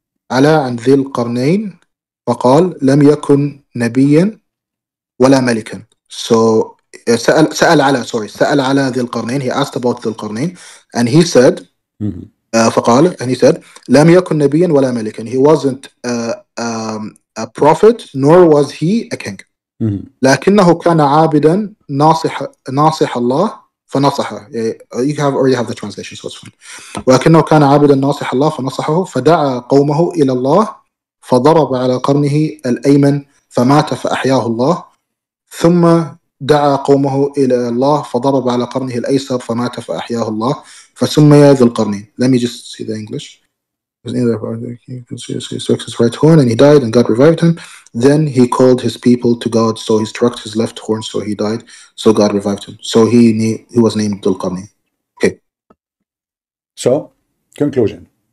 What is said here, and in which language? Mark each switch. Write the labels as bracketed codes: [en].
[ar] على عن ذي القرنين فقال لم يكن نبيا ولا ملكا. So سأل على ذي القرنين. [en] He asked about ذي القرنين and he said فقال and he said [ar] لم يكن نبيا ولا ملكا. [en] He wasn't a prophet nor was he a king. [ar] لكنه كان عابدا ناصح الله فنصحه. [en] You already have the translation, so it's fine. [ar] ولكنه كان عابدا ناصح الله فنصحه فدعا قومه إلى الله فضرب على قرنه الأيمن فمات فأحياه الله ثم دعا قومه إلى الله فضرب على قرنه الأيسر فمات فأحياه الله فسمي ذو القرنين. [en] Let me just see the English. He struck his right horn and he died and God revived him. Then he called his people to God, so he struck his left horn, so he died, so God revived him. So he was named Dhul Qarnayn. Okay. So, conclusion.